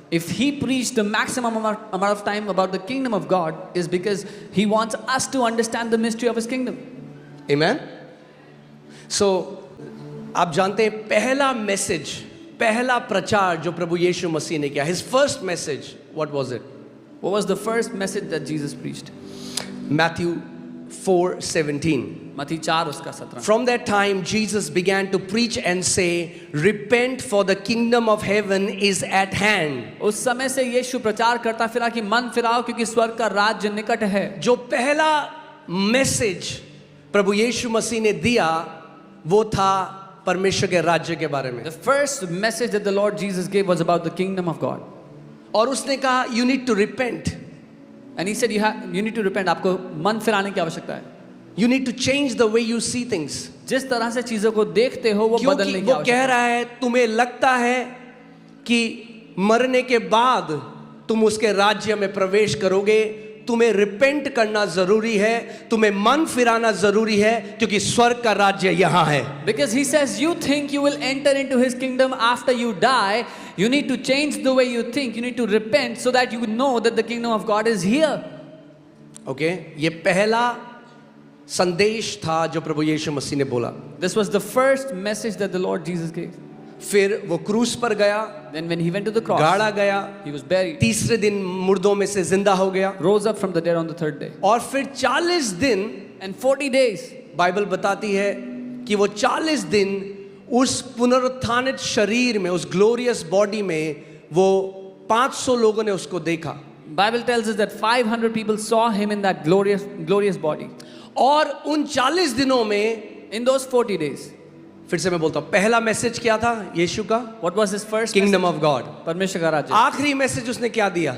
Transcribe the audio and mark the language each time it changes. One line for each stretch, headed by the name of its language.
English: If he preached the maximum amount of time about the kingdom of God is because he wants us to understand the mystery of his kingdom. Amen.
Hindi: So आप जानते हैं पहला message, पहला प्रचार जो प्रभु यीशु मसीह ने किया,
English: his first message, what was it? What was the first message that Jesus preached? Matthew 4:17.
Hindi: मत्ती 4 उसका 17।
English: From that time Jesus began to preach and say, repent for the kingdom of heaven is at hand.
Hindi: उस समय से यीशु प्रचार करता फिरा कि मन फिराओ क्योंकि स्वर्ग का राज्य निकट है। जो पहला मैसेज प्रभु यीशु मसीह ने दिया वो था परमेश्वर के राज्य के बारे में।
English: The first message that the Lord Jesus gave was about the kingdom of God.
Hindi: और उसने कहा
English: you need to repent. And he said you need to repent.
Hindi: आपको मन फिराने की आवश्यकता है।
English: You need to change the way you see things.
Hindi: जिस तरह से चीजों को देखते हो वो बदलने क्योंकि की वो आवश्यकता कह रहा है तुम्हें लगता है कि मरने के बाद तुम उसके राज्य में प्रवेश करोगे, तुम्हें रिपेंट करना जरूरी है, तुम्हें मन फिराना जरूरी है क्योंकि स्वर्ग का राज्य यहाँ है।
English: Because he says you think you will enter into his kingdom after you die, you need to change the way you think, you need to repent so that you know that the kingdom of God is here. Okay?
Hindi: ये पहला संदेश था जो प्रभु यीशु मसीह ने बोला।
English: This was the first message that the Lord Jesus gave.
Hindi: फिर वो क्रूस पर गया,
English: Then when he went to the cross,
Hindi: गाड़ा गया,
English: he was buried,
Hindi: तीसरे दिन मुर्दों में से जिंदा हो गया,
English: rose up from the dead on the third day.
Hindi: और फिर 40 दिन
English: And 40 days,
Hindi: बाइबल बताती है कि वो 40 दिन उस पुनरुत्थानित शरीर में, उस ग्लोरियस बॉडी में वो 500 लोगों ने उसको देखा।
English: Bible tells us that 500 people saw him in that glorious body.
Hindi: और उन 40 दिनों में,
English: In those 40 days,
Hindi: फिर से मैं बोलता हूं, पहला मैसेज क्या था यीशु का?
English: what was his first kingdom message? Of God.
Hindi: परमेश्वर का राज्य। आखिरी मैसेज उसने क्या दिया?